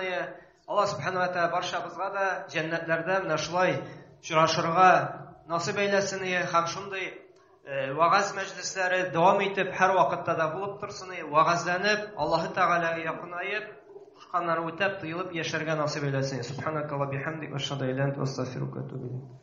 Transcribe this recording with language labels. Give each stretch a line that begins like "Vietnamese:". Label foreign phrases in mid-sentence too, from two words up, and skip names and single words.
Tatar: Аллаһ
Arabic: سبحانه وتعالى
Tatar: барчабызга да җәннәтләрдә менә шулай очрашырга насыйп әйләсен, һәм шундый вагаз мәҗлесләре дәвам итеп һәр вакытта да булып торсын, вагазланып, Аллаһ Тәгаләгә якынайып, кушканнары үтәп, тыелып яшәргә насыйп әйләсен.
Arabic: سبحانك وبحمدك أشهد أن لا إله إلا أنت أستغفرك وأتوب إليك.